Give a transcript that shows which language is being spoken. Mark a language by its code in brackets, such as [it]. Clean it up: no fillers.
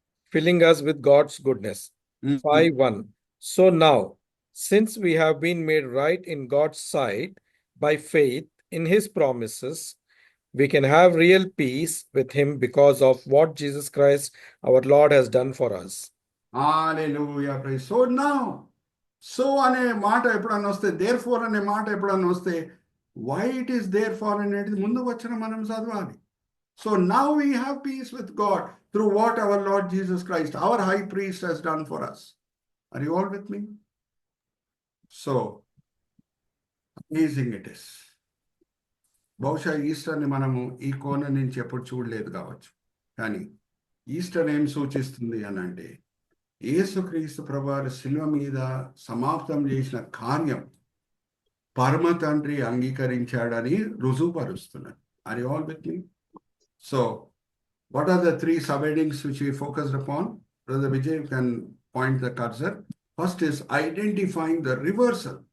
[en] Filling us with God's goodness. 5:1. So now, since we have been made right in God's sight by faith in his promises, we can have real peace with him because of what Jesus Christ, our Lord, has done for us. Hallelujah praise. [te] So అనే మాట ఎప్పుడన్నా వస్తే, there four అనే మాట ఎప్పుడన్నా వస్తే, [en] why it is there for [te] అనేది ముందు వచ్చిన మనం చదవాలి. [en] So now we have peace with God through what our Lord Jesus Christ, our high priest, he's done for us. Are you all with me? So amazing it is. [te] బహుశా ఈస్టర్ని మనము ఈ కోణం నుంచి ఎప్పుడు చూడలేదు కావచ్చు, కానీ ఈస్టర్ ఏం సూచిస్తుంది అని అంటే, యేసుక్రీస్తు ప్రభువారు శిలువ మీద సమాప్తం చేసిన కార్యం పరమ తండ్రి అంగీకరించాడని రుజువుపరుస్తున్నారు. [en] Are you all with me? So what are the 3 subheadings which we focused upon? Brother Vijay, you can point the cursor. First is identifying the reversal.